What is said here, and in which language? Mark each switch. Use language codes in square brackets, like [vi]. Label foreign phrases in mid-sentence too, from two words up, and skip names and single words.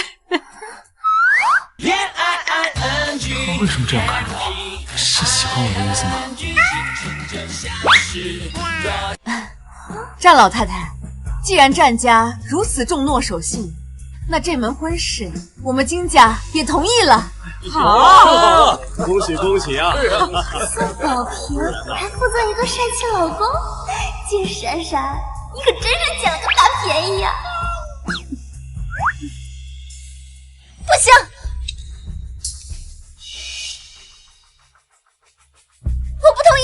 [zh] 他為什麼這樣看着我？是喜歡我的意思嗎？戰老太太，既然戰家如此重諾守信，那這門婚事我們金家也同意了。好，恭喜恭喜啊！宋寶瓶還附贈一個帥氣老公，金閃閃，你可真是撿了個大便宜呀！不行，我不同意！